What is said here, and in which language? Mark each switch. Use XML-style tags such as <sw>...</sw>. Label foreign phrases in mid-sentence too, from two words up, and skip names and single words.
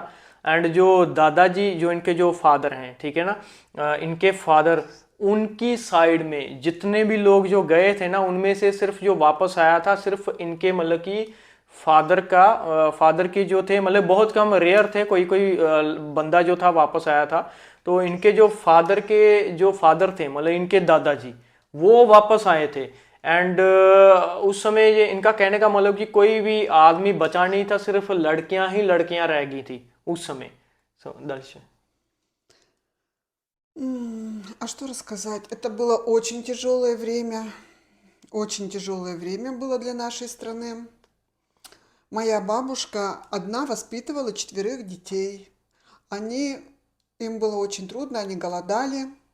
<hi>एंड जो दादाजी, जो इनके जो फादर हैं, ठीक है ना, इनके फादर, उनकी साइड में जितने भी लोग जो गए थे ना, उनमें से सिर्फ जो वापस आया था सिर्फ इनके मतलब कि फादर की जो थे, मतलब बहुत कम रेयर थे, कोई बंदा जो था वापस आया था. तो इनके जो फादर थे, मतलब इनके दादाजी, वो वापस आए थे. एंड उस समय ये इनका कहने का मतलब कि कोई भी आदमी बचा नहीं था, सिर्फ लड़कियां ही लड़कियां रह गई थी उस समय. दर्शन.</hi> <ru>А что рассказать? Это было очень тяжелое время. Очень тяжелое время было для нашей страны. Моя бабушка одна воспитывала 4 детей. Им было очень трудно, они голодали.</ru>